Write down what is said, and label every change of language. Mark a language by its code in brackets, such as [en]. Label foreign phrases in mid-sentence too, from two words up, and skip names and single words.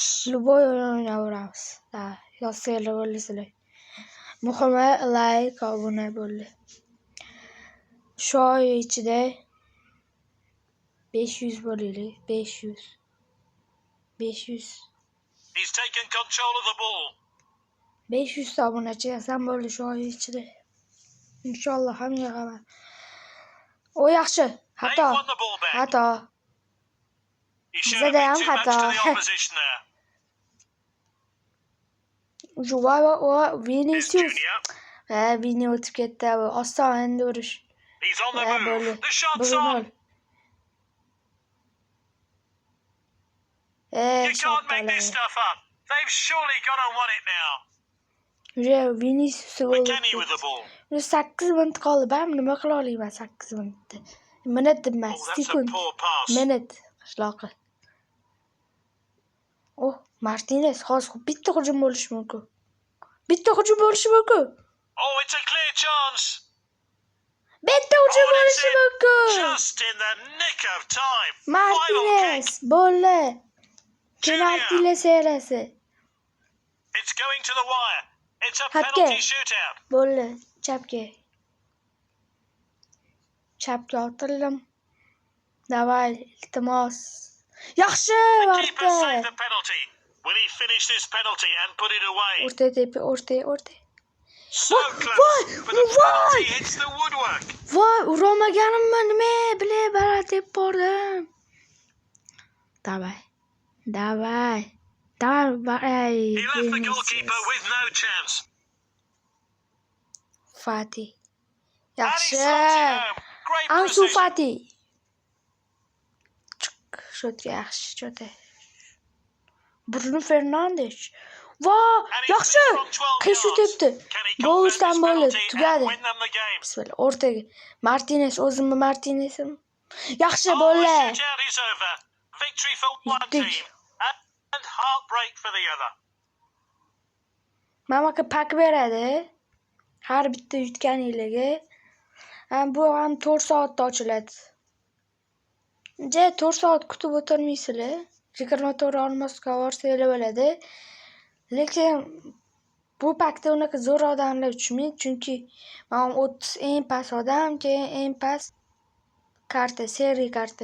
[uz] Любой o'yin o'ynayveramiz. Yozsanglar bo'lasizlar. Muhimi like, obuna bo'ldi. Shu oy ichida 500 bo'laylik, 500. [en] He's taken control of the ball. [uz] 500 ta obunachi yasam bo'ldi shu oy ichida. Inshaalloh ham yig'aman. O yaxshi. Xato. Bizda ham xato. Joao Vinicius. Vini o'tib ketdi. Oson endi urish. [en] He's on the move. The shot's on. You can't make this stuff up. They've surely got to won it now. Vinicius McKennie with the ball. [uz] 8 minut qoldi. Ben nima qila olaman 8 minutda? Minut emas, sekund. Minut qishloqi. Martinez hozir bitta hujum bo'lishi mumkin. [en] Oh, it's a clear chance. [uz] Bitta hujum bo'lishi mumkin. [en] Just in the nick of time. [uz] Martinez bo'ldi. Penalti seriyasi. [en] It's going to the wire. It's a penalty shootout. [uz] Bo'ldi. Chapga otildim. Davay, iltimos. Yaxshi [en] keeper saved the penalty. Will he finish this penalty and put it away? [uz] O'rta. [en] So close, but the penalty hits the woodwork. [uz] Voy, urolmaganimmi nima bilay baland deb bordim. Davay. [en] He left the goalkeeper with no chance. Fati. [uz] Yaxshi. Ansu Fati. Shotga yaxshi, shotga. Bruno Fernandes. Voy, yaxshi. Qish o'tibdi. Goldan bo'ldi, tugadi. Bismillah, o'rtaga. Martinez, o'zimmi Martinezim? Yaxshi bo'ldi. [en] Victory for one team and heartbreak for the other. [uz] Mamaka pak beradi. Har bitta yutganinglarga. Bu ham 4 soatda ochiladi. 4 soat kutib o'tirmaysizlar. 24 olmosga borsanglar bo'ladi. Lekin bu pakda unaqa zo'r odamlar uchmaydi, chunki men 30 eng past odam, keyin eng past karta, seriya karta.